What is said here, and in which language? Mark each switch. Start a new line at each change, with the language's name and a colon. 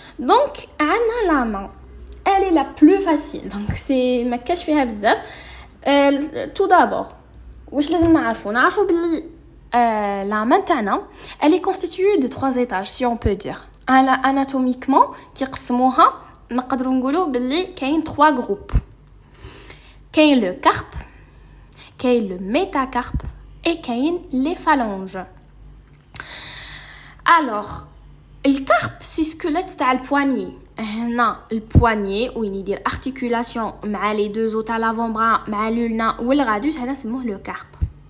French: Donc on a la main, elle est la plus facile. Donc c'est
Arabic: ما كاش فيها بزاف.
French: Tout d'abord
Arabic: واش لازم نعرفوا باللي
French: la main
Arabic: تاعنا
French: elle est constituée de 3 étages si on peut dire. Anatomiquement
Arabic: كيقسموها نقدروا نقولوا باللي كاين
French: 3 groupes.
Arabic: كاين
French: le carpe, كاين le métacarpe et كاين les phalanges. Alors le carpe c'est squelette
Arabic: تاع البواني. هنا البواني وين يدير
French: articulation
Arabic: مع
French: les deux os à l'avant-bras مع l'ulna والradius
Arabic: هذا نسموه
French: le carpe.